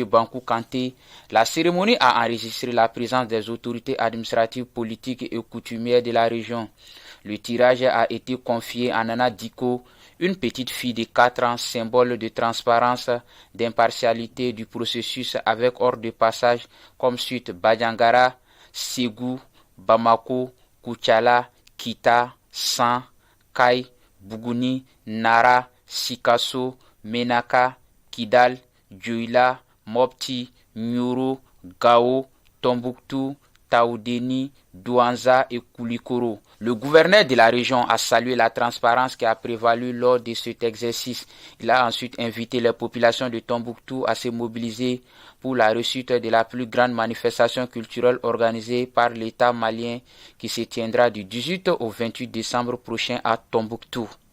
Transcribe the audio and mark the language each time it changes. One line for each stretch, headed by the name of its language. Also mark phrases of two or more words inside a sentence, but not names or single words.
French: Bankou Kanté, la cérémonie a enregistré la présence des autorités administratives, politiques et coutumières de la région. Le tirage a été confié à Nana Diko, une petite fille de 4 ans, symbole de transparence, d'impartialité du processus avec ordre de passage comme suite Badjangara, Ségou, Bamako, Koutiala, Kita, San, Kai, Bougouni, Nara, Sikasso, Menaka, Kidal, Djoila, Mopti, Nyoro, Gao, Tombouctou, Taoudeni, Douanza et Koulikoro. Le gouverneur de la région a salué la transparence qui a prévalu lors de cet exercice. Il a ensuite invité les populations de Tombouctou à se mobiliser pour la réussite de la plus grande manifestation culturelle organisée par l'État malien qui se tiendra du 18 au 28 décembre prochain à Tombouctou.